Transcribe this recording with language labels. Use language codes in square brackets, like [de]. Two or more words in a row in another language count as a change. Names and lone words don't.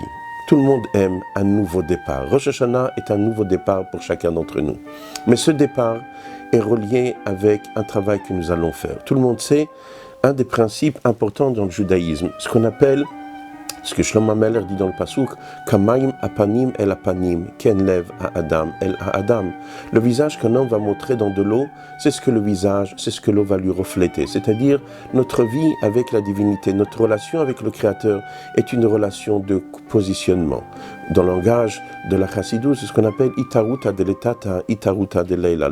[fr] Tout le monde aime un nouveau départ. Rosh Hashanah est un nouveau départ pour chacun d'entre nous. Mais ce départ est relié avec un travail que nous allons faire. Tout le monde sait un des principes importants dans le judaïsme, ce qu'on appelle, ce que Shlomo Ameler dit dans le Pasuk, [he] כמים הפנים לפנים כן לב האדם לאדם. [fr] Le visage qu'un homme va montrer dans de l'eau, c'est ce que le visage, c'est ce que l'eau va lui refléter. C'est-à-dire, notre vie avec la divinité, notre relation avec le Créateur est une relation de positionnement. Dans le langage de la Chassidou, c'est ce qu'on appelle [arc] אתערותא דלתתא אתערותא דלעילא.